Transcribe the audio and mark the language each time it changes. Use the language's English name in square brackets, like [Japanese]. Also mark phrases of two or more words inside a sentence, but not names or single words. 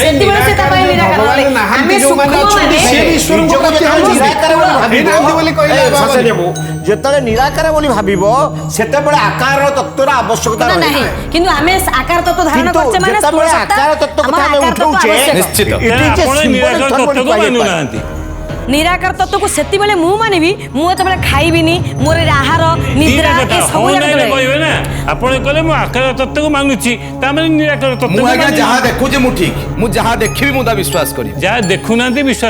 [Odia] ସେତେବେଳେ ସେ ତା ପାଇଁ ନିରାକାର ଭଗବାନ ହେଲେ। ନାହାନ୍ତି ଆମେ ଯୋଉମାନେ ସୂକ୍ଷ୍ମ ଅଛନ୍ତି, ମାନେ- ସିଏ ବି ଈଶ୍ୱରଙ୍କୁ ନିଜକୁ ପ୍ରାପ୍ତି ଯେତେବେଳେ ହଉଛନ୍ତି। ନିରାକାର ବୋଲି ଭାବିବ, ହେଇନାହାନ୍ତି ବୋଲି କହିଲେ ଏ, ବାବା। ସତ୍ୟଦେବ, ଯେତେବେଳେ ନିରାକାର ବୋଲି ଭାବିବ ସେତେବେଳେ ଆକାର ତତ୍ତ୍ୱର ଆବଶ୍ୟକତା ନା, ରହିବ। ନାହିଁ କିନ୍ତୁ ଆମେ ଆକାର ତତ୍ତ୍ୱ ଧାରଣ କିନ୍ତୁ କରୁଛେ ମାନେ ସ୍ଥୂଳ ଯେତେବେଳେ ସତ୍ତା, ଆକାର ତତ୍ତ୍ୱ ଆମ କଥା ଆମେ ଆକାର ତତ୍ତ୍ୱ ଉଠଉଛେ, ଆବଶ୍ୟକ। ନିଶ୍ଚିତ। [English] it is a [Odia] ଆପଣ symbolic ନିରାକାର term ବୋଲି ତତ୍ତ୍ୱକୁ କୁହାଯାଇପାରେ। ମାନୁନାହାନ୍ତି। ନିରାକାର ତତ୍ତ୍ୱକୁ ସେତେବେଳେ ମୁଁ ମାନିବି ମୁଁ ଯେତେବେଳେ ଖାଇବିନି ମୋର ଆହାର ନିଦ୍ରା ଦିଟା କଥା ଏ ସବୁ ହଁ ଯାକ ନାଇଁ ଯେତେବେଳେ- କହିବେ ନା। ଆପଣ କହିଲେ ମୁଁ ଆକାର ତତ୍ତ୍ୱକୁ ମାନୁଛି, ତାମାନେ ନିରାକାର ମୁଁ ତତ୍ତ୍ୱକୁ ଆଜ୍ଞା ମାନୁନି। ଯାହା ଦେଖୁଛି ମୁଁ ଠିକ, ମୁଁ ଯାହା ଦେଖିବି ମୁଁ ତା ବିଶ୍ୱାସ କରିବି। ଯାହା ଦେଖୁନାହାନ୍ତି ବିଶ୍ୱାସ